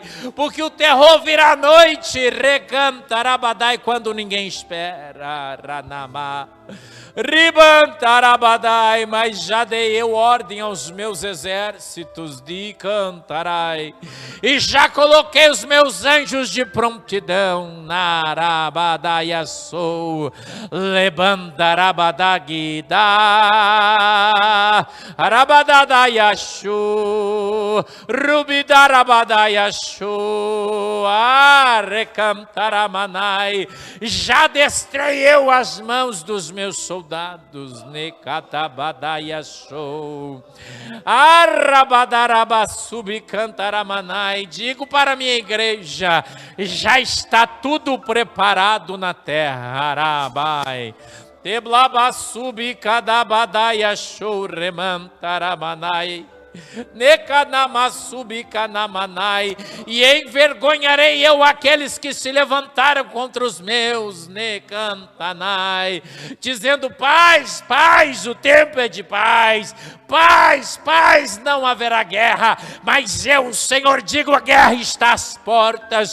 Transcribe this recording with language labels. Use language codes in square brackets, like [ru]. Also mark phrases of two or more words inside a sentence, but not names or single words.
[pt] Porque o terror virá à noite, recanta, arabadai, quando ninguém espera, ranamá. Ribantarabadai, mas já dei eu ordem aos meus exércitos de cantarai, e já coloquei os meus anjos de prontidão, narabadaia sou, lebantarabadagida, arabadadaia shu, rubidarabadaia shu, arecantaramanai, já destrei eu as mãos dos meus soldados, necatabadaia show, arrabadarabasubi cantaramanai. Digo para a minha igreja, já está tudo preparado na terra, arabai. Teblabasubi cadabadaia show, remantaramanai. Necanamasubicanamanaai, e envergonharei eu aqueles que se levantaram contra os meus, necantanai, dizendo: paz, paz, o tempo é de paz, paz, paz, não haverá guerra. Mas eu, o Senhor, digo: a guerra está às portas.